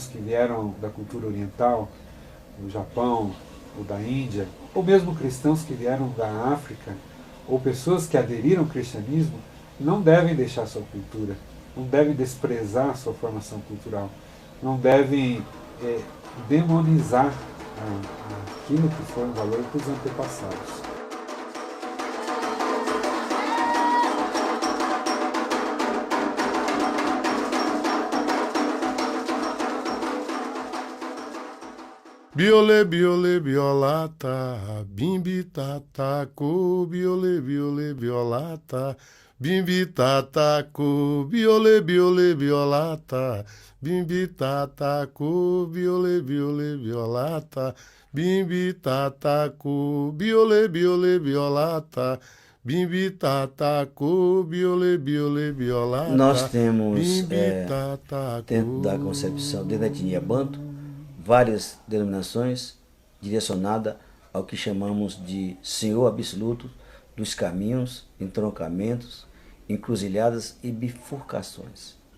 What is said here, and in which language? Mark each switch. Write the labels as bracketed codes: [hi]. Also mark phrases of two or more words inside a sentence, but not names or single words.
[pt] que vieram da cultura oriental, do Japão ou da Índia, ou mesmo cristãos que vieram da África, ou pessoas que aderiram ao cristianismo, não devem deixar sua cultura, não devem desprezar sua formação cultural, não devem demonizar aquilo que foi um valor para os antepassados. Biolê, biolê, biolata, bimbi tataco, biolê, biolê, biolata, bimbi tataco, biolê, biolê, biolata, bimbi tataco, biolê, biolê, biolata, bimbi tataco, biolê, biolê, biolata, bimbi tataco, biolê, biolê, biolata. Nós temos, dentro da concepção, dentro da etnia banto, várias denominações direcionadas ao que chamamos de Senhor Absoluto dos caminhos, entroncamentos, encruzilhadas e bifurcações.